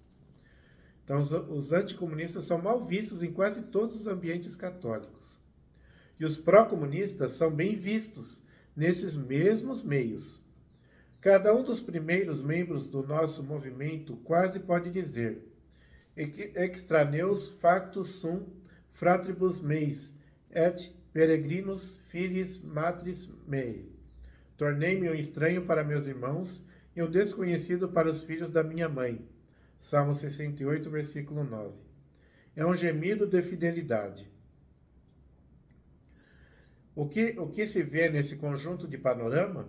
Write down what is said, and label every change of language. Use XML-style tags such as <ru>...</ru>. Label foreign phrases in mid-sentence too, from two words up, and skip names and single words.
<pt>Então, os anticomunistas são mal vistos em quase todos os ambientes católicos. E os pró-comunistas são bem vistos nesses mesmos meios. Cada um dos primeiros membros do nosso movimento quase pode dizer:</pt> <la>extraneus factus sum fratribus meis, et peregrinus filis matris mei.</la> <pt>Tornei-me um estranho para meus irmãos e um desconhecido para os filhos da minha mãe. Salmo 68, versículo 9. É um gemido de fidelidade. O que se vê nesse conjunto de panorama?</pt>